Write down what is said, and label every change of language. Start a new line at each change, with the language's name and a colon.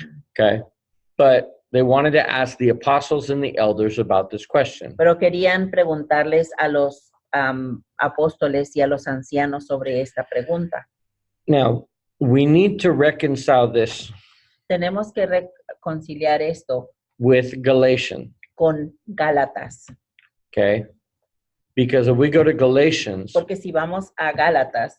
English: Okay. But they wanted to ask the apostles and the elders about this question.
Spanish: Pero querían preguntarles a los apóstoles y a los ancianos sobre esta pregunta.
English: Now, we need to reconcile this.
Spanish: Tenemos que reconciliar esto
English: with Galatians.
Spanish: Con Gálatas.
English: Okay? Because if we go to Galatians,
Spanish: porque si vamos a Gálatas,